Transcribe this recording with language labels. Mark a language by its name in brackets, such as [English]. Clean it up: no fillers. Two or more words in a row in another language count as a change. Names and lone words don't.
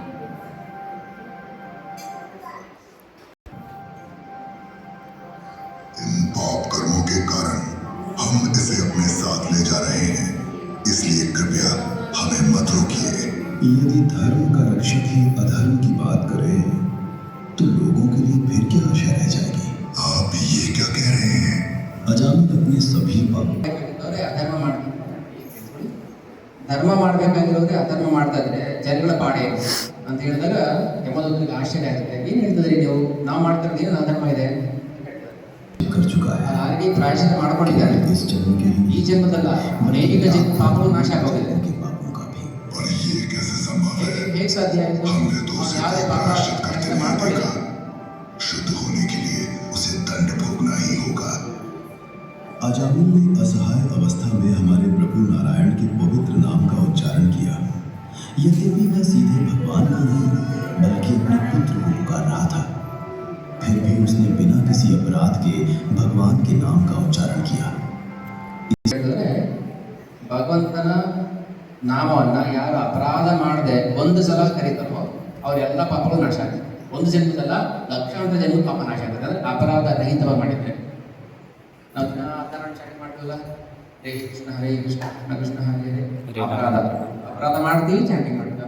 [Hindi] इन पाप कर्मों के कारण हम इसे अपने साथ ले जा रहे हैं, इसलिए कृपया हमें मत रोकिए। यदि धर्म का रक्षक ही अधर्म की बात करे तो लोगों के लिए फिर क्या आशा रह जाएगी? आप ये क्या कह रहे हैं? अजामिल अपने सभी पाप [Kannada] ಬೇಕಾಗಿದ್ದವ್ರೆ ಅಧರ್ಮ ಮಾಡ್ತಾರೆ. ಧರ್ಮ ಮಾಡಬೇಕಾಗಿರೋದ್ರೆ ಅಧರ್ಮ ಮಾಡ್ತಾ ಇದ್ರೆ ಜನಗಳ ಪಾಡೆ ಅಂತ ಹೇಳಿದಾಗ ಯಮದೂತನಿಗೆ ಆಶ್ಚರ್ಯ ಆಗುತ್ತೆ. ಏನು ಹೇಳ್ತಿದ್ರಿ ನೀವು, ನಾವು ಮಾಡ್ತಿರೋದು ಏನು ಅಧರ್ಮ ಇದೆ? [Hindi] कर चुका है। [Kannada] ಆಲ್ರೆಡಿ ಪ್ರಾಯಶ್ಚಿತ್ತ ಮಾಡ್ಕೊಂಡಿದ್ದಾರೆ. [Hindi] इस जन्म के [Kannada] ಈ ಜನ್ಮದಲ್ಲ, ಅನೇಕ ಪಾಪಗಳು ನಾಶ ಆಗೋಗಿದೆ. [Hindi] के पापों का भी और ये कैसे संभव है? [Kannada] ಹೇಗೆ ಸಾಧ್ಯ ಆಯಿತು? [Hindi] हमने तो [Kannada] ಅವ್ನು [Hindi] उसे [Kannada] ಯಾವುದೇ ಪಾಪ [Hindi] प्रायश्चित करते नहीं [Kannada] ಮಾಡ್ಕೊಂಡಿಲ್ಲ. [Hindi] देखा। शुद्ध होने के लिए उसे दंड भोगना ही होगा। अजामिल ने असहाय अवस्था में हमारे प्रभु नारायण के पवित्र नाम का उच्चारण किया। यद्यपि वह सीधे भगवान को नहीं बल्कि अपने पुत्र को पुकार रहा था, फिर भी उसने बिना किसी अपराध के भगवान के नाम का उच्चारण किया। [Kannada] ಹೇಳಿದ್ರೆ ಭಗವಂತನ ನಾಮವನ್ನ ಯಾರು ಅಪರಾಧ ಮಾಡದೆ ಒಂದು ಸಲ ಕರೀತಾರೋ ಅವರೆಲ್ಲ ಪಾಪಗಳು ನಾಶ ಆಗುತ್ತೆ. ಒಂದು ಜನ್ಮದಲ್ಲ, ಲಕ್ಷಾಂತರ ಜನ್ಮ ಪಾಪ ನಾಶ ಆಗುತ್ತೆ. ಅಂದ್ರೆ ಅಪರಾಧ ರಹಿತವಾಗಿ ಮಾಡಿದ್ರೆ ನಾವು ಅಪರಾಧ ಚಾಟಿ ಮಾಡ್ತೀವಲ್ಲ, ಹರೇ ಕೃಷ್ಣ ಹರೇ ಕೃಷ್ಣ ಕೃಷ್ಣ ಕೃಷ್ಣ ಹರೇ ಹರೇ, ಅಪರಾಧ ಮಾಡ್ತೀವಿ, ಚಾಟಿಂಗ್ ಮಾಡ್ತೀವಿ.